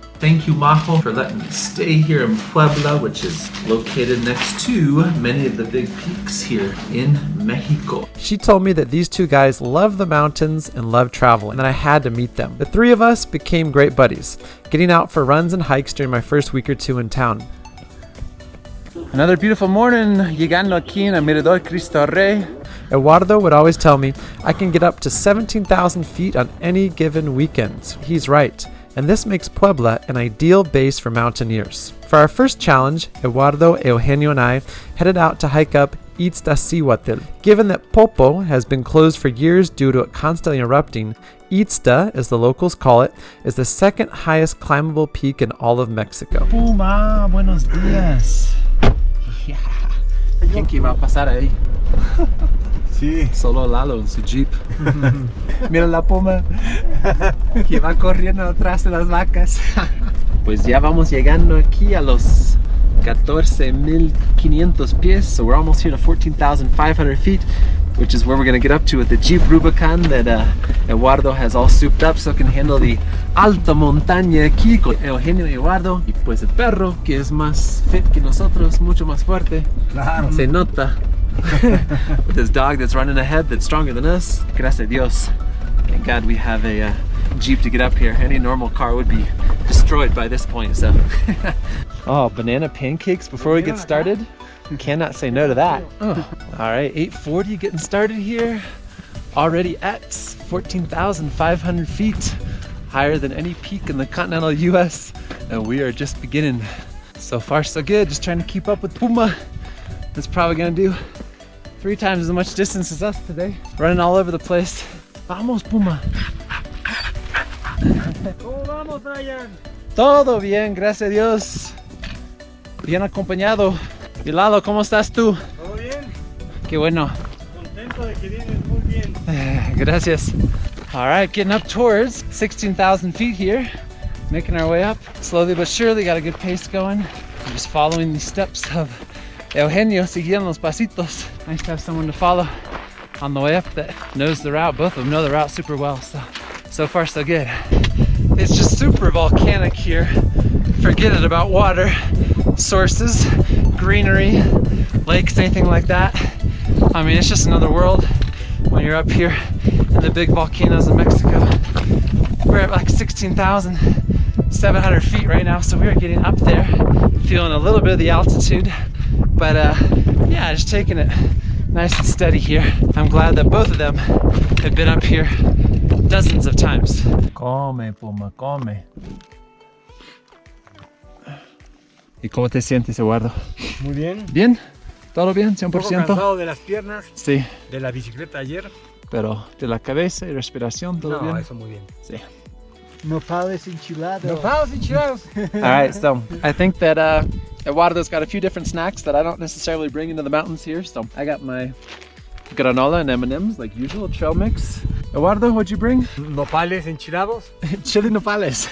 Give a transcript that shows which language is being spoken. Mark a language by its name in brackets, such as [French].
[English] Thank you, Majo, for letting me stay here in Puebla, which is located next to many of the big peaks here in Mexico. She told me that these two guys love the mountains and love traveling, and that I had to meet them. The three of us became great buddies, getting out for runs and hikes during my first week or two in town. Another beautiful morning, [Spanish] llegando aquí en el Mirador Cristo Rey. [English] Eduardo would always tell me I can get up to 17,000 feet on any given weekend. He's right. And this makes Puebla an ideal base for mountaineers. For our first challenge, Eduardo, Eugenio, and I headed out to hike up Iztaccíhuatl. Given that Popo has been closed for years due to it constantly erupting, Izta, as the locals call it, is the second highest climbable peak in all of Mexico. [Spanish] Puma, buenos días. Yeah. ¿Quién que iba a pasar ahí? Sí. Solo Lalo en su jeep. Mira la puma que va corriendo atrás de las vacas. Pues ya vamos llegando aquí a los 14,500 pies, [English] so we're almost here to 14,500 feet, which is where we're going to get up to with the Jeep Rubicon that Eduardo has all souped up so it can handle the [Spanish] alta montaña aquí con Eugenio y Eduardo, y pues el perro que es más fit que nosotros, mucho más fuerte. Claro. Se nota. [English] With this dog that's running ahead that's stronger than us. [Spanish] Gracias a Dios. [English] Thank God we have a Jeep to get up here. Any normal car would be destroyed by this point, so. Oh, banana pancakes before we get started. Cannot say no to that. Oh. All right, 8:40 getting started here. Already at 14,500 feet. Higher than any peak in the continental US. And we are just beginning. So far so good, just trying to keep up with Puma. That's probably gonna do 3 times as much distance as us today. Running all over the place. [Spanish] Vamos, Puma. ¿Cómo vamos, Brian? Todo bien, gracias a Dios. Bien acompañado. Y Lalo, ¿cómo estás tú? ¿Todo bien? Qué bueno. Contento de que vienes muy bien. Gracias. [English] All right, getting up towards 16,000 feet here. Making our way up. Slowly but surely, got a good pace going. I'm just following the steps of Eugenio, [Spanish] siguiendo los pasitos. [English] Nice to have someone to follow on the way up that knows the route. Both of them know the route super well, so far so good. It's just super volcanic here. Forget it about water sources, greenery, lakes, anything like that. I mean, it's just another world when you're up here in the big volcanoes in Mexico. We're at like 16,700 feet right now, so we are getting up there, feeling a little bit of the altitude. But yeah, just taking it nice and steady here. I'm glad that both of them have been up here dozens of times. Come, Puma, come. [Spanish] ¿Y cómo te sientes, Eduardo? Muy bien. ¿Bien? ¿Todo bien? Un 100%? poco cansado de las piernas, Sí, de la bicicleta ayer. pero de la cabeza y respiración, ¿todo bien? No, eso muy bien. Sí. Nopales enchilados. Nopales enchilados. [English] All right, so I think that Eduardo's got a few different snacks that I don't necessarily bring into the mountains here. So I got my granola and M&Ms like usual, trail mix. Eduardo, what'd you bring? [Spanish] Nopales enchilados. [English] Chili nopales.